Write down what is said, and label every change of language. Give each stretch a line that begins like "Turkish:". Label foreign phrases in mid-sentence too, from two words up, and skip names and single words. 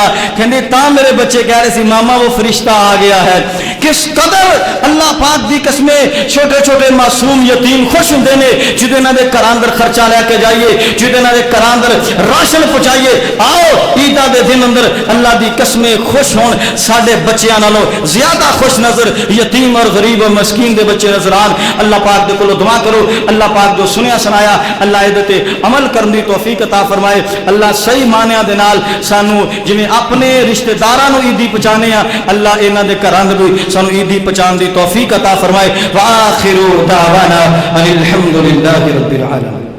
Punjabi: کہندی تا میرے بچے کہہ رہے سی ماما وہ فرشتہ آ گیا ہے. کس قدر اللہ پاک دی قسمیں چھوٹے چھوٹے معصوم یتیم خوش ہوندے نے جدے نہ دے گھر اندر خرچہ لے کے جائیے جدے نہ دے گھر اندر راشن پہنچائیے. آؤ عیداں دے دن اندر اللہ دی قسمیں خوش ہون ساڈے بچیاں نالوں زیادہ خوش نظر یتیم اور غریب اور مسکین دے بچے نظر آن. اللہ پاک دے کولوں دعا کرو اللہ پاک جو سنیا سنایا اللہ اے تے عمل کرن دی توفیق عطا فرمائے. اللہ صحیح معنیاں دے نال سانو جویں اپنے رشتہ داراں نو عیدی پہنچانے آ اللہ انہاں دے گھراں دے بھی سانو عیدی پہنچان دی توفیق عطا فرمائے.
Arabic: وآخر دعوانا ان الحمد للہ رب العالمین.